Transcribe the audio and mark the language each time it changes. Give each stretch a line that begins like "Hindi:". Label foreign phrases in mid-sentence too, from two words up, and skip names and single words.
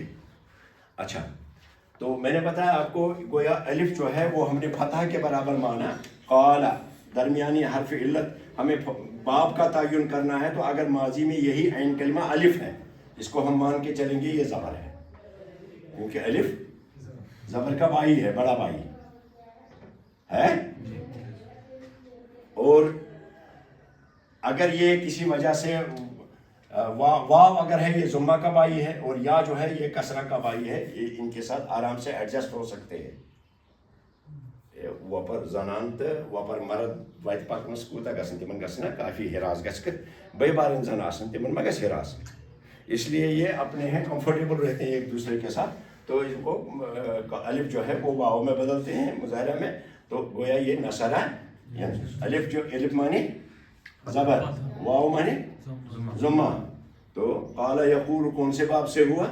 Urdu: اچھا تو میں نے بتایا آپ کو گویا الف جو ہے وہ ہم نے فتح کے برابر مانا، قالا درمیانی حرف علت ہمیں باب کا تعین کرنا ہے، تو اگر ماضی میں یہی عین کلمہ الف ہے، اس کو ہم مان کے چلیں گے یہ زبر ہے، کیونکہ الف زبر کا بھائی ہے، بڑا بھائی ہے۔ اور اگر یہ کسی وجہ سے واو اگر ہے یہ ضمہ کا بائی ہے، اور یا جو ہے یہ کسرہ کا بائی ہے، یہ ان کے ساتھ آرام سے ایڈجسٹ ہو سکتے ہیں۔
Kashmiri: وپر زنان تو وپر مرد وت پکنس کوتا گژھن تمن گژھِ نا کافی ہراس گژھِ کر بے بارن زن آسن تمن ما گژھِ ہراس،
Urdu: اس لیے یہ اپنے ہیں کمفرٹیبل رہتے ہیں ایک دوسرے کے ساتھ، تو ان کو الف جو ہے وہ واو میں بدلتے ہیں مظاہرہ میں، تو گویا یہ نصرہ الف جو الف مانی زبر، واو مانی ضمہ، تو قال یقول کون سے باب سے ہوا؟